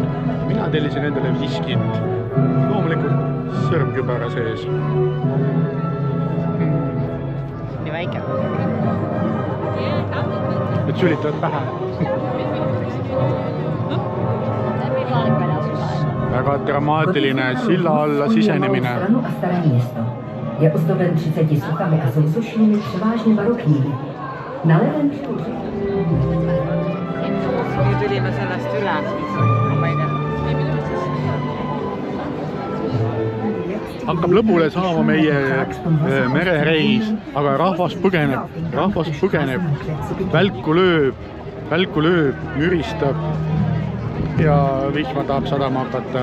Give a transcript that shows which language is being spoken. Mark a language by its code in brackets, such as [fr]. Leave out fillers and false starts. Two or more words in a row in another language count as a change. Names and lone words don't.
[et] Mina tellisin endale viskit, loomulikult sõrmkübara sees. Nii väike. Et sülitavad pähe. Väga dramaatiline silla alla sisenemine. [cs] Je ozdoben 30 suchami a sousošními převážně barokními. Na levém břehu [et] Nüüd tulime sellest üle. Hakkab lõpule saama meie merereis, aga rahvas põgeneb, välku lööb, müristab ja vihma tahab sadama hakata.